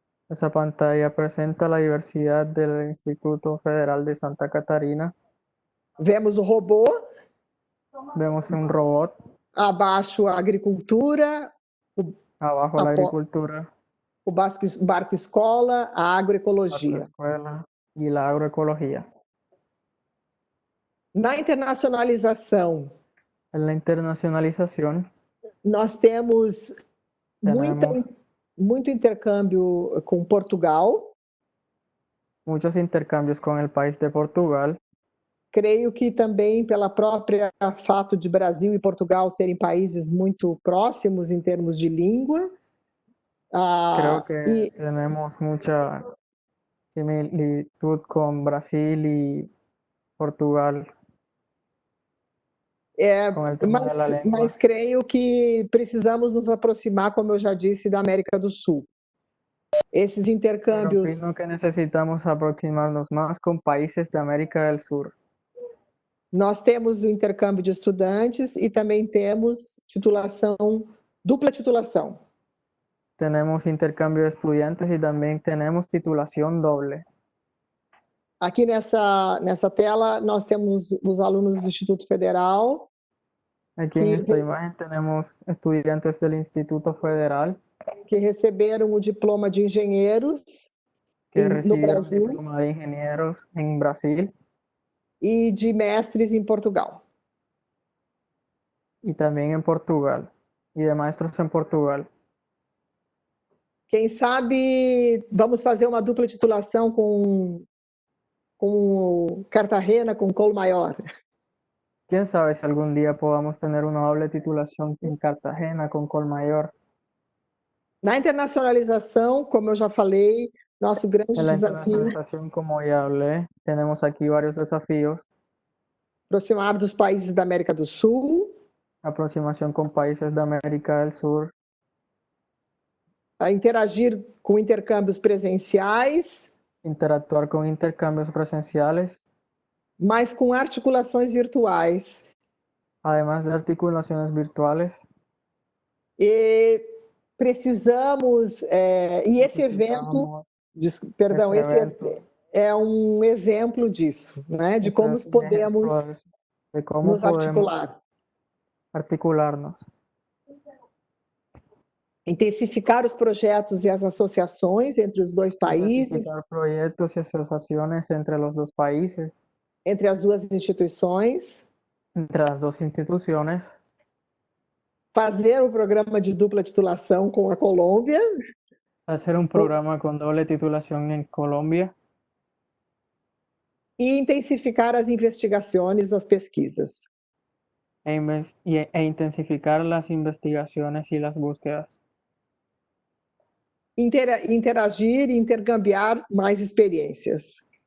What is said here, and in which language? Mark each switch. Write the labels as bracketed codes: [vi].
[es] Esa pantalla presenta la diversidad del Instituto Federal de Santa Catarina. [pt] Vemos o robô, [es] Vemos un robot, [pt] abaixo a agricultura, [es] abajo la agricultura, [pt] o barco escola, a [es] la [pt] agroecologia. [es] escuela y la agroecología. [pt] Na internacionalização, [es] En la internacionalización [pt] nós temos [es] tenemos [pt] muito intercâmbio com Portugal. [es] muchos intercambios con el país de Portugal. [pt] Creio que também pela própria fato de Brasil e Portugal serem países muito próximos em termos de língua. [es] Creo que tenemos mucha similitud con Brasil y Portugal com el tema de la lengua. [pt] Mas creio que precisamos nos aproximar, como eu já disse, da América do Sul. Esses intercâmbios. [es] Pero opino que necesitamos aproximarnos más con países de América del Sur. [pt] Nós temos o intercâmbio de estudantes e também temos dupla titulação. [es] Tenemos intercambio de estudiantes y también tenemos titulación doble. [pt] Aqui nessa tela nós temos os alunos do Instituto Federal. [es] Aquí en esta imagen tenemos estudiantes del Instituto Federal [pt] que receberam o diploma de engenheiros no Brasil, [es] el diploma de ingenieros en Brasil [pt] e de mestres em Portugal. [es] Y también en Portugal, y de maestros en Portugal. [pt] Quem sabe vamos fazer uma dupla titulação com Cartagena, com Colmaior. [es] ¿Quién sabe si algún día podamos tener una doble titulación en Cartagena con Colmaior? [pt] Na internacionalização, como eu já falei, nosso grande [es] En la [pt] desafio [es] internacionalización, como ya hablé, tenemos aquí varios desafíos. [pt] aproximar dos países da América do Sul, [es] Aproximación con países de América del Sur, [pt] a interagir com intercâmbios presenciais, [es] interactuar con intercambios presenciales, [pt] mas com articulações virtuais. [es] además de articulaciones virtuales. [pt] E precisamos, e esse evento, perdão, esse é um exemplo disso, né? De como podemos nos [es] articularnos. [pt] Intensificar os projetos e as associações entre os dois países. [es] Intensificar proyectos y asociaciones entre los dos países. [pt] Entre as duas instituições. Entre as duas instituições. Fazer o programa de dupla titulação com a Colômbia. [es] Hacer un programa con doble titulación en Colombia. [pt] E intensificar as investigações, as pesquisas. [es] E intensificar las investigaciones y las búsquedas. [pt] Interagir e intercambiar mais experiências.